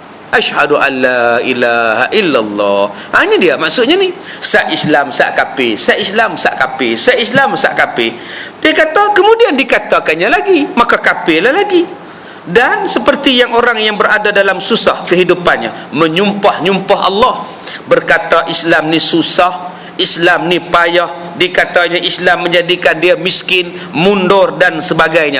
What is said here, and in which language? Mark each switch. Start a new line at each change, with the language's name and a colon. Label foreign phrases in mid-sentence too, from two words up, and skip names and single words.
Arabic: أشهد أن لا إله إلا الله.
Malay: Ini dia maksudnya ni. Sak Islam, sak kafir. Sak Islam, sak kafir. Sak Islam, sak kafir. Dia kata, kemudian dikatakannya lagi, maka kafirlah lagi. Dan seperti yang orang yang berada dalam susah kehidupannya, menyumpah-nyumpah Allah, berkata Islam ni susah, Islam ni payah, dikatanya Islam menjadikan dia miskin, mundur dan sebagainya.